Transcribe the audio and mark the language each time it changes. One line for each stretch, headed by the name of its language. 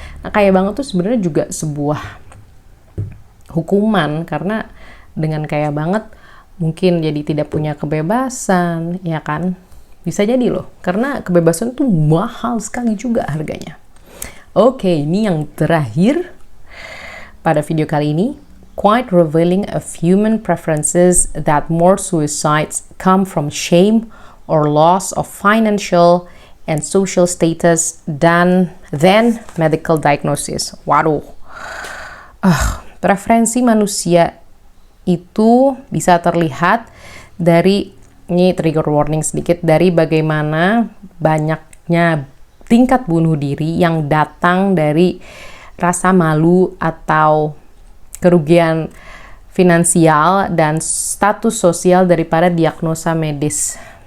Indonesian: Nah, kaya banget tuh sebenarnya juga sebuah hukuman, karena dengan kaya banget mungkin jadi tidak punya kebebasan, ya kan? Bisa jadi loh, karena kebebasan tuh mahal sekali juga harganya. Oke, ini yang terakhir pada video kali ini.
English: Quite revealing of human preferences that more suicides come from shame or loss of financial and social status than medical diagnosis.
Indonesian: Waduh. Preferensi manusia itu bisa terlihat dari, ini trigger warning sedikit, dari bagaimana banyaknya tingkat bunuh diri yang datang dari rasa malu atau kerugian finansial dan status sosial daripada diagnosa medis.